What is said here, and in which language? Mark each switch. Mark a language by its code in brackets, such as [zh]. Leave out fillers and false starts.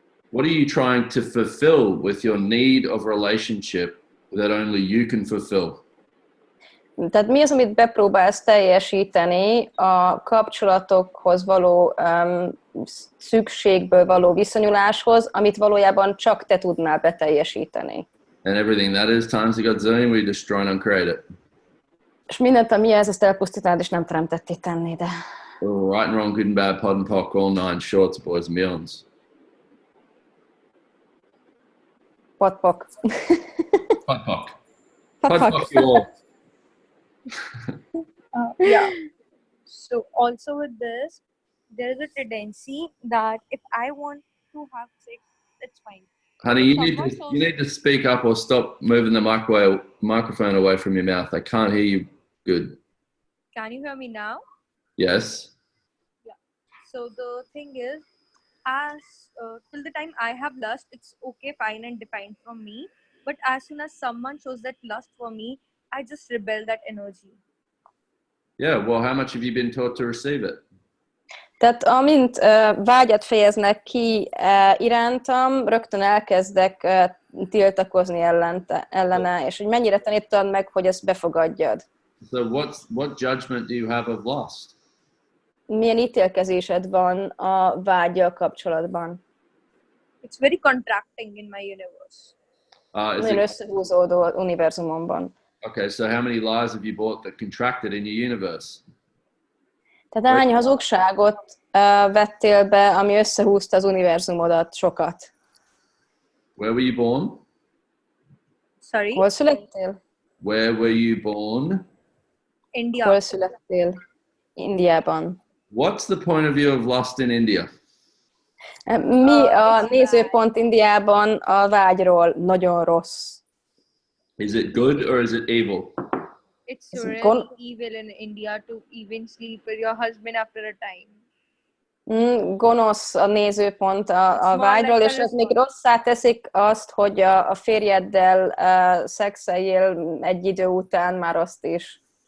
[en] What are you trying to fulfill with your need of relationship that only you can fulfill? [hu] Tehát mi az, amit bepróbálsz teljesíteni a kapcsolatokhoz való szükségből való viszonyuláshoz, amit valójában csak te tudnál beteljesíteni? [en] And everything that is times the God's doing, we destroy and uncreate it. [hu] És mindent, ami ez, ezt elpusztítanád, és nem teremtetté tenni, de... [en] Right and wrong, good and bad, pod and poc, all nine shorts, boys and beyonds. Pot-pok. Pod poc. Pod Pod poc. poc you all. Yeah. So also with this, there is a tendency that if I want to have sex, it's fine. Honey, you need to speak up or stop moving the microphone away from your mouth. I can't hear you good. Can you hear me now? Yes. Yeah. So the thing is, as till the time I have lust, it's okay, fine, and defined from me. But as soon as someone shows that lust for me, I just rebel that energy. Yeah, well, how much have you been taught to receive it? [hu] Tehát amint vágyat fejeznek ki irántam, rögtön elkezdek tiltakozni ellene, és hogy mennyire tanítottad meg, hogy ezt befogadjad. [en] So what judgment do you have of lust? [hu] Milyen ítélkezésed van a vággyal kapcsolatban? [en] It's very contracting in my universe. [hu] Nagyon összehúzódó univerzumomban. [en] Okay, so how many lies have you bought that contracted in your universe? [hu] Tehát hány hazugságot vettél be, ami összehúzta az univerzumodat sokat? [en] Where were you born? Sorry? [hu] Hol születtél? [en] Where were you born? India. [hu] Hol születtél? Indiában. [en] What's the point of view of lust in India? [hu] Mi a nézőpont Indiában a vágyról? Nagyon rossz. [en] Is it good or is it evil? It's really evil in India to even sleep with your husband after a time. [hu] Gonosz a nézőpont a vágyról, és ez még rosszá teszik azt, hogy a férjeddel szexeljél egy idő után már azt is.